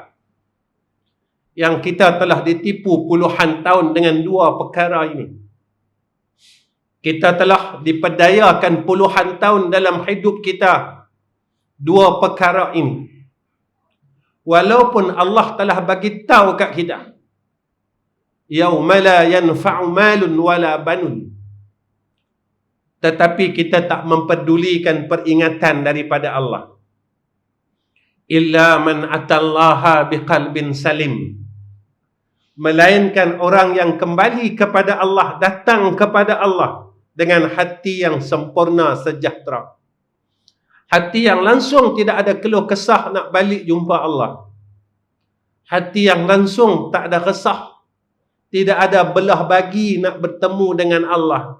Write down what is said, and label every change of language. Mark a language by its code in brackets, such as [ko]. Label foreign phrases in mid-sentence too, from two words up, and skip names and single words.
[ms] Yang kita telah ditipu puluhan tahun dengan dua perkara ini. Kita telah diperdayakan puluhan tahun dalam hidup kita dua perkara ini. Walaupun Allah telah bagi tahu kat kita, [ar] يوم لا ينفع مال ولا بنون, [ms] tetapi kita tak mempedulikan peringatan daripada Allah. [ar] إلا من أتى الله بقلب سليم, [ms] melainkan orang yang kembali kepada Allah, datang kepada Allah dengan hati yang sempurna, sejahtera. Hati yang langsung tidak ada keluh kesah nak balik jumpa Allah. Hati yang langsung tak ada resah, tidak ada belah bagi nak bertemu dengan Allah.